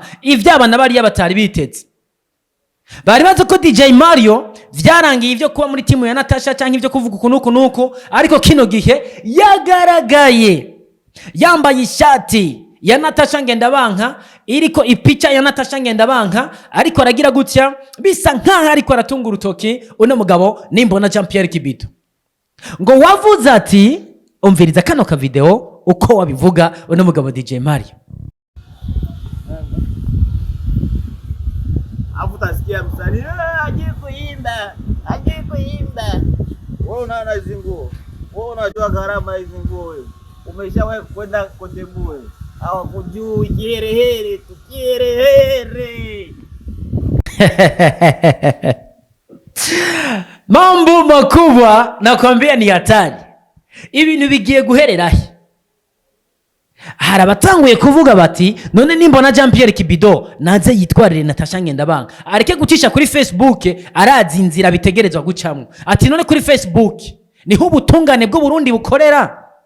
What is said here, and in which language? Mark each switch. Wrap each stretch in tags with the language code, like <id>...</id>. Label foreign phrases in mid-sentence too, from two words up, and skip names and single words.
<rn>Ivyabana bari yabatari biteze, bari bazi ko DJ Mario vyarangiye ivyo kuba muri timu ya Natasha canke ivyo kuvuga uku nuku, ariko kino gihe yagaragaye yambaye ishati ya Natasha Ngendabanka iriko ipicha ya Natasha Ngendabanka, ariko aragira gutya bisa nkaho ariko aratunga urutoki uno mugabo nimbona Jean Pierre Kibido. Ngo wavuze ati, umviriza kano ka video uko wabivuga uno mugabo DJ Mario.</rn> <sw>Utasikia msanii aje kuimba. Wewe unaona hizo nguo? Wewe unajua gharama hizo nguo wewe? Umeshawahi kwenda Kotebu wewe? Au kujui kiherehere tukiherehere. Mambo makubwa nakwambia ni hatari.</sw> <rn>Ibintu bigiye guherera he? Harabatanguye kuvuga bati none nimbona Jean Pierre Kibido naze yitwarire Natasha Ngendabanka, areke gucisha kuri Facebook arazi inzira bitegerezwa gucamwe. Ati none kuri Facebook niho ubutungane bwo Burundi bukorera.</rn>